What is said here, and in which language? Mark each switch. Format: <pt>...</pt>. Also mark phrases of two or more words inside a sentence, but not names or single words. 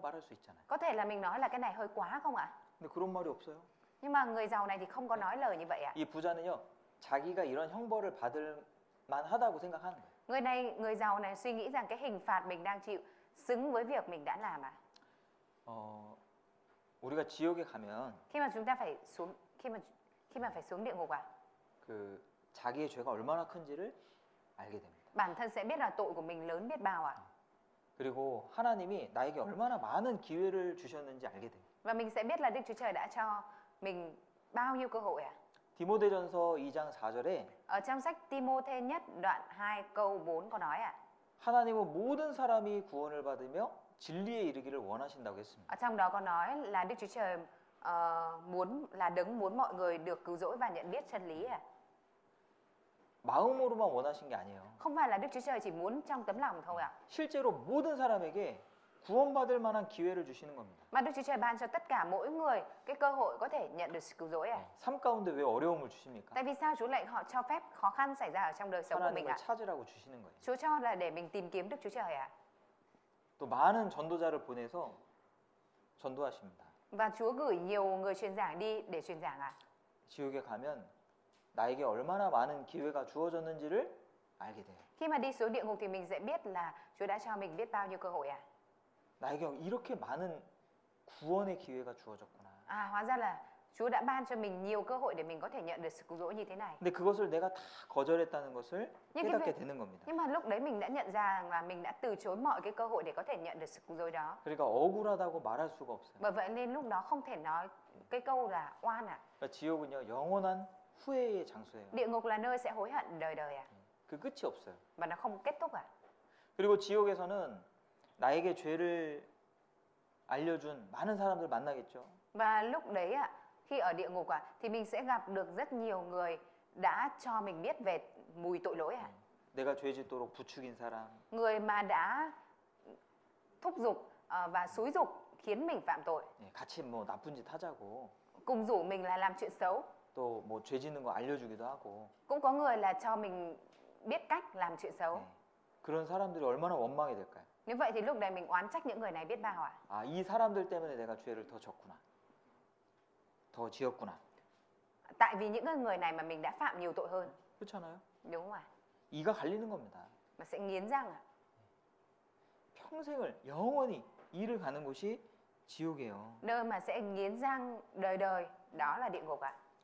<ko>말할 수 있잖아요.</ko> <vi>Có thể là mình nói là cái này hơi quá không ạ?</vi> <ko>근데 그런 말이 없어요.</ko> <vi>Nhưng mà người giàu này thì không có nói lời như vậy ạ.</vi> <ko>이 부자는요, 자기가 이런 형벌을 받을 만하다고 생각하는 거예요.</ko> <vi>Người giàu này suy nghĩ rằng cái hình phạt mình đang chịu xứng với việc mình đã làm à?</vi> <ko>우리가 지옥에 가면</ko> <vi>Khi mà chúng ta phải xuống khi mà phải xuống địa ngục</vi> <ko>그 자기의 죄가 얼마나 큰지를 알게 됩니다.</ko> <vi>bản thân sẽ biết là tội của mình lớn biết bao ạ.</vi> <ko>그리고 하나님이 나에게 얼마나 많은 기회를 주셨는지 알게 돼요.</ko> <vi>Và mình sẽ biết là Đức Chúa Trời đã cho mình bao nhiêu cơ hội ạ.</vi> <ko>디모데전서 2장 4절에</ko> <vi>Ở trong sách Ti-mô-thê nhất đoạn 2 câu 4 có nói ạ.</vi> <ko>하나님은 모든 사람이 구원을 받으며 진리에 이르기를 원하신다고 했습니다.</ko> <vi>Ở trong đó có nói là Đức Chúa Trời đấng muốn mọi người được cứu rỗi và nhận biết chân lý ạ.</vi> <ko>마음으로만 원하신 게 아니에요.</ko> <vi>Không phải là Đức Chúa Trời chỉ muốn trong tấm lòng thôi ạ.</vi> <ko>실제로 모든 사람에게 구원받을 만한 기회를 주시는 겁니다.</ko> <vi>Mà Đức Chúa Trời ban cho tất cả mỗi người cái cơ hội có thể nhận được sự cứu rỗi ạ.</vi> <ko>삶 가운데 왜 어려움을 주십니까?</ko> <vi>Tại vì sao Chúa lại họ cho phép khó khăn xảy ra ở trong đời sống của mình</vi> <ko>하나님을</ko> <vi>ạ?</vi> <ko>찾으라고 주시는 거예요.</ko> <vi>Chúa cho là để mình tìm kiếm Đức Chúa Trời ạ.</vi> <ko>또 많은 전도자를 보내서 전도하십니다.</ko> <vi>Và Chúa gửi nhiều người truyền giảng đi để truyền giảng ạ.</vi> <ko>지옥에 가면 나에게 얼마나 많은 기회가 주어졌는지를 알게 돼요.</ko> <vi>Khi mà đi xuống địa ngục thì mình sẽ biết là Chúa đã cho mình biết bao nhiêu cơ hội ạ.</vi> <ko>나에게 이렇게 많은 구원의 기회가 주어졌구나.</ko> <vi>Hóa ra là Chúa đã ban cho mình nhiều cơ hội để mình có thể nhận được sự cứu rỗi như thế này.</vi> <ko>근데 그것을 내가 다 거절했다는 것을 깨닫게 되는 겁니다.</ko> <vi>Nhưng mà lúc đấy mình đã nhận ra rằng là mình đã từ chối mọi cái cơ hội để có thể nhận được sự cứu rỗi đó.</vi> <ko>그러니까 억울하다고 말할 수가 없어요.</ko> <vi>Bởi vậy nên lúc đó không thể nói cái câu là oan ạ.</vi> <ko>그러니까 지옥은요 영원한 후회의 장소예요.</ko> <vi>Địa ngục là nơi sẽ hối hận đời đời ạ.</vi> <ko>그 끝이 없어요.</ko> <vi>Và nó không kết thúc ạ.</vi> <ko>그리고 지옥에서는 나에게 죄를 알려준 많은 사람들 만나겠죠.</ko> <vi>Và lúc đấy khi ở địa ngục thì mình sẽ gặp được rất nhiều người đã cho mình biết về mùi tội lỗi ạ.</vi> <ko>내가 죄 짓도록 부추긴 사람.</ko> <vi>Người mà đã thúc giục và xúi giục khiến mình phạm tội.</vi> <ko>같이 뭐 나쁜 짓 하자고.</ko> <vi>Cùng rủ mình là làm chuyện xấu.</vi> <ko>또 뭐 죄 짓는 거 알려주기도 하고.</ko> <vi>Cũng có người là cho mình biết cách làm chuyện xấu.</vi> <ko>그런 사람들이 얼마나 원망이 될까요?</ko> <vi>Nếu vậy thì lúc này mình oán trách những người này biết bao ạ.</vi> <ko>이 사람들 때문에 내가 죄를 더 졌구나. 더 지었구나.</ko> <vi>Tại vì những người này mà mình đã phạm nhiều tội hơn.</vi> <ko>그렇잖아요.</ko> <vi>Đúng không ạ?</vi> <ko>이가 갈리는 겁니다.</ko> <vi>Mà sẽ nghiến răng ạ.</vi> <ko>평생을 영원히 이를 가는 곳이 지옥이에요.</ko> <vi>Nơi mà sẽ nghiến răng đời đời đó là địa ngục ạ.</vi>